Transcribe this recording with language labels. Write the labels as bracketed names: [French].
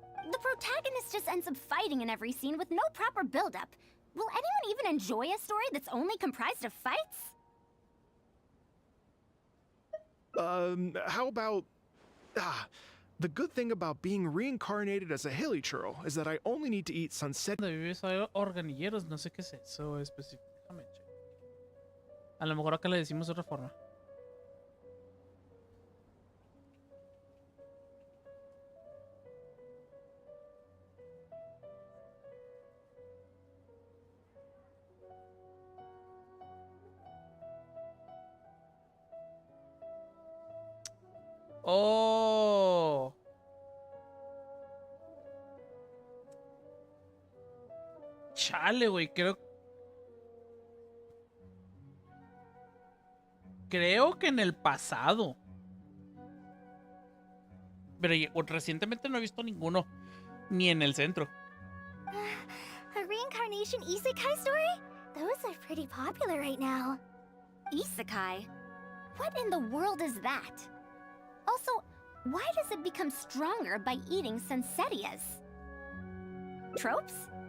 [English] The protagonist just ends up fighting in every scene with no proper build-up. Will anyone even enjoy a story that's only comprised of fights? How about... the good thing about being reincarnated as a hilly churl is that I only need to eat sunset... [Spanish] Organilleros, no sé qué es eso específicamente. A lo mejor acá le decimos de otra forma. Oh. Chale, güey, creo que en el pasado. Pero recientemente no he visto ninguno, ni en el centro. [English] A reincarnation isekai story? Those are pretty popular right now. Isekai? What in the world is that? Also, why does it become stronger by eating Sensetias? Tropes?